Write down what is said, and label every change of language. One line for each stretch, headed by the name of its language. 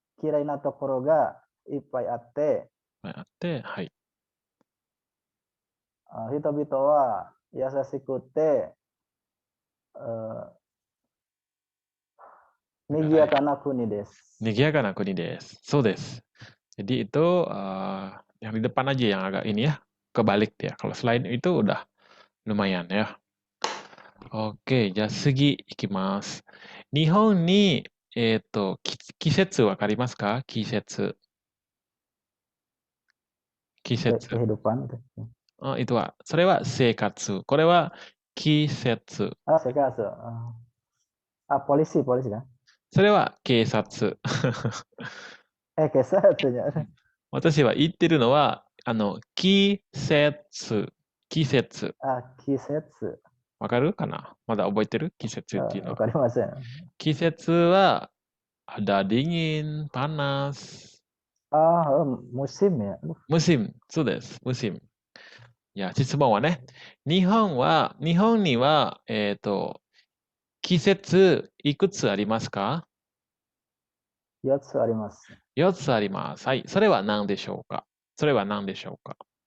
Japanese: 嫌いなところがいっぱいあって、あって、はい。人々は優しくて、賑やかな国です。 Nigiyaka na kuni desu. So desu.
Indonesian: Jadi itu yang di depan aja yang agak ini ya, kebalik dia. Kalau selain itu udah lumayan ya.
Japanese: Oke, じゃあ次いきます。日本に、季節わかりますか？季節。季節。
Indonesian: kehidupan itu.
Japanese: ituは、それは生活。これは季節。
Indonesian: Sekarang polisi kan?
Japanese: それは警察。
Indonesian: kesehatan.
Japanese: 私は言ってるのは、季節。季節。 Kisetsu. わかるかな？まだ覚えてる？季節っていうのは。 Wakarimasen. 季節は、
Indonesian: ada dingin, panas. Musim ya. Musim.
Japanese: そうです。
Indonesian: musim。
Japanese: いや、質問はね、日本には、季節いくつありますか？ 4つあります。 4 つあります。はい。それは何でしょうか？それは何でしょうか？